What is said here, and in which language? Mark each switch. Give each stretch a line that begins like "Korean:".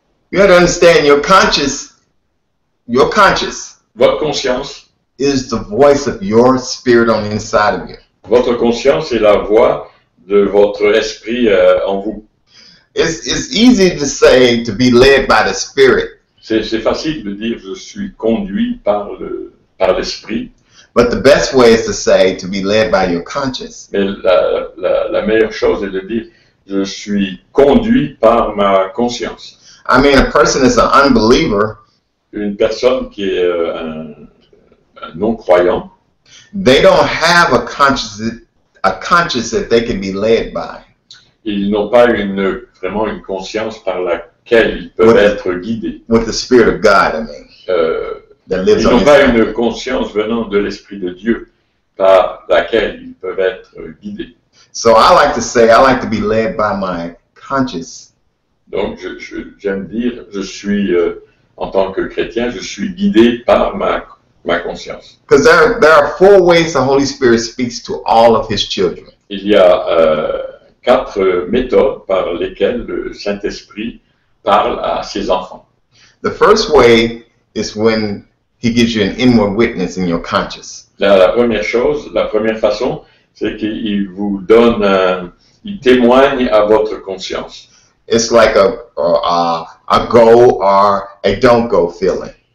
English: You have to understand your conscience,
French: Votre conscience
English: is the voice of your spirit on the inside of you.
French: Votre conscience est la voix de votre esprit en vous.
English: It's easy to say to be led by the Spirit.
French: C'est facile de dire je suis conduit par l'esprit.
English: But the best way is to say to be led by your conscience.
French: Mais la meilleure chose est de dire je suis conduit par ma conscience.
English: I mean, a person is an unbeliever.
French: Une personne qui est un non-croyant.
English: They don't have a conscience a conscience that they can be led by.
French: Ils n'ont pas vraiment une conscience par laquelle ils peuvent être guidés.
English: With the Spirit of God, I mean, that lives
French: Ils
English: on
French: n'ont pas
English: inside.
French: une conscience venant de l'Esprit de Dieu par laquelle ils peuvent être guidés.
English: So I like to say, I like to be led by my conscience.
French: Donc, j'aime dire, je suis, en tant que chrétien, je suis guidé par ma conscience.
English: Because there are 4 ways the Holy Spirit speaks to all of His children.
French: Il y a 4 méthodes par lesquelles le Saint-Esprit parle à ses enfants.
English: The first way is when He gives you an inward witness in your conscience.
French: La première façon, c'est qu'il vous donne, il témoigne à votre conscience.
English: It's like a go or a don't go feeling.